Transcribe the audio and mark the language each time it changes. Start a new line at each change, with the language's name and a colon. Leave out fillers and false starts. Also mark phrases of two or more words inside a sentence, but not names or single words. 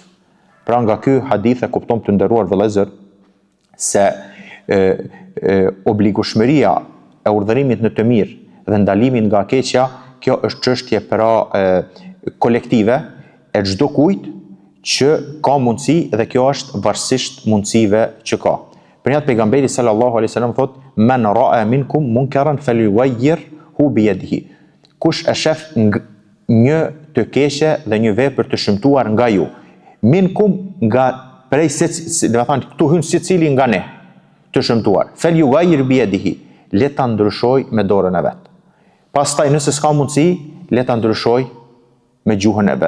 Albanian: Pra nga ky hadith e kupton të nderuar vëllezër se obligueshmëria e urdhërimit në të mirë dhe ndalimin nga keqja, kjo është çështje pra kolektive e çdo kujt që ka mundësi dhe kjo është varësisht mundësive që ka. Për një pejgamberi
Arabic: صلى الله عليه وسلم thot: "من رأى منكم منكرا فليغيره بيده."
Albanian: Kush e shef një të keqe dhe një vepër të shëmtuar nga ju, minkum nga prej do të thonë këtu hyn secili nga ne të shëmtuar,
Arabic: فليغير بيده,
Albanian: le ta ndryshoj me dorën e vet. Pastaj nëse s'ka mundësi, le ta ndryshoj me gjuhën e vet.